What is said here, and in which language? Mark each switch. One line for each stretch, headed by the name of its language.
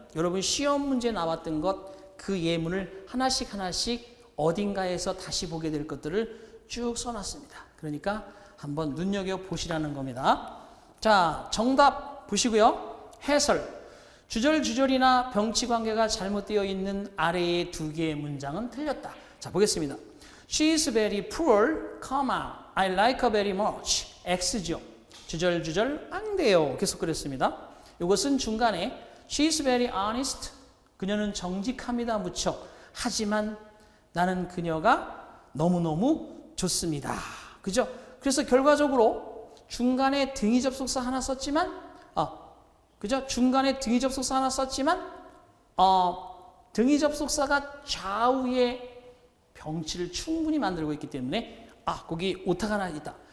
Korean: 여러분 시험 문제 나왔던 것 그 예문을 하나씩 하나씩 어딘가에서 다시 보게 될 것들을 쭉 써놨습니다. 그러니까 한번 눈여겨보시라는 겁니다. 자, 정답 보시고요. 해설. 주절주절이나 병치 관계가 잘못되어 있는 아래의 두 개의 문장은 틀렸다. 자, 보겠습니다.
English: She is very poor, I like her very much.
Korean: X죠. 주절주절 안 돼요. 계속 그랬습니다. 이것은 중간에
English: She is very honest.
Korean: 그녀는 정직합니다. 무척. 하지만 나는 그녀가 너무너무 좋습니다. 그죠? 그래서 결과적으로 중간에 등위접속사 하나 썼지만 그죠? 중간에 등위접속사 하나 썼지만 등위접속사가 좌우에 병치를 충분히 만들고 있기 때문에 거기 오타가 하나 있다.